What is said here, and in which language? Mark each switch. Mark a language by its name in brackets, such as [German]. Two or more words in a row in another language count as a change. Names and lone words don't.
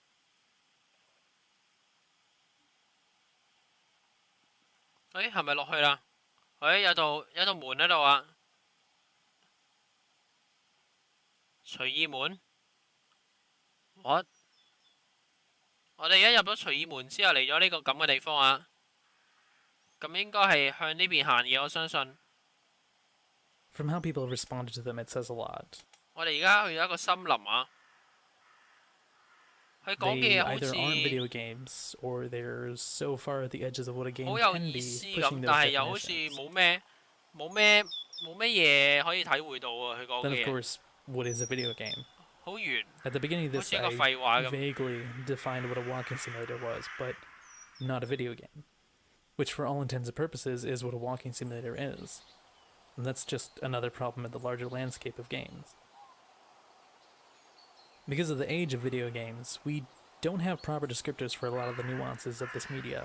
[Cantonese] 誒，係咪落去啦？誒，有道門喺度啊！隨意門 ？What？我哋一入咗隨意門之後嚟咗呢個咁嘅地方啊，咁應該係向呢邊行嘅，我相信。 [English] From how people have responded to them, it says a lot. [Cantonese] 我哋而家去咗一個森林啊。佢講嘅 [English] They [Cantonese] 嘢好 [English] either [Cantonese] 似 [English] aren't video games or they're so far at the edges of what a game [Cantonese] 好有 [English] can [Cantonese] 意 [English] be, [Cantonese] 思 [English] pushing [Cantonese] 咁， [English] those [Cantonese] 但係又好似 [English] definitions. [Cantonese] 冇咩嘢可以體會到啊！佢講 [English] Then, [Cantonese] 嘅 [English] of [Cantonese] 嘢 [English] course, what is a video game? [Cantonese] 好圓， [English] At the beginning of [Cantonese] 好 [English] this, [Cantonese] 似一個 [English] I [Cantonese] 廢話咁。 [English] vaguely defined what a walking simulator was, but not a video game. Which, for all intents and purposes, is what a walking simulator is. And that's just another problem in the larger landscape of games. Because of the age of video games, we don't have proper descriptors for a lot of the nuances of this media.